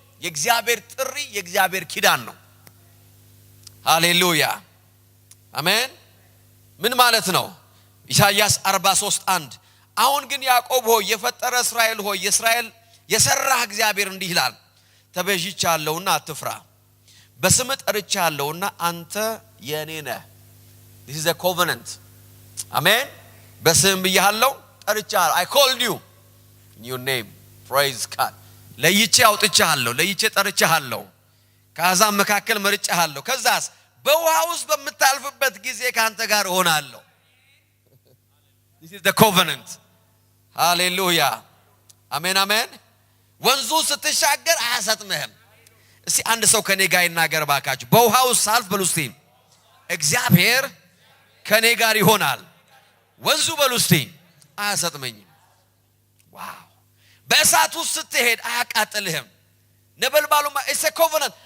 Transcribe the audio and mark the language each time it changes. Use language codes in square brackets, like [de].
[am] የእግዚአብሔር ጥሪ የእግዚአብሔር ኪዳን ነው። ሃሌሉያ አሜን። ምን ማለት ነው? ኢሳይያስ 43:1 አሁን ግን ያዕቆብ ሆይ የፈጠረ እስራኤል ሆይ የእስራኤል የሰራህ እግዚአብሔር እንዲህ ይላል፣ ተቤዥቻለሁና አትፍራ፣ በስም ጠርቻለሁና አንተ የኔ ነህ። [en] this is a covenant. [am] አሜን። በስም ብያለሁ፣ ጠርቻለሁ። [en] I called you in your name. praise God. [am] ለይቼ አውጥቻለሁ፣ ለይቼ ጠርቻለሁ፣ ከአሕዛብ መካከል መርጬሃለሁ። ከዛስ በውሃ ውስጥ በምታልፍበት ጊዜ ካንተ ጋር እሆናለሁ። [en] this is the covenant. [am] ሃሌሉያ አሜን አሜን። ወንዙ ስትሻገር አያሰጥምህም። እስቲ አንድ ሰው ከኔ ጋር ይናገር ባካችሁ። በውሃ ውስጥ ሳልፍ በሉ እስቲ እግዚአብሔር ከኔ ጋር ይሆናል። ወንዙ በሉ እስቲ አያሰጥመኝም። ዋው። በእሳት ውስጥ ስትሄድ አያቃጥልህም። ነበልባሉማ [en] it's a covenant.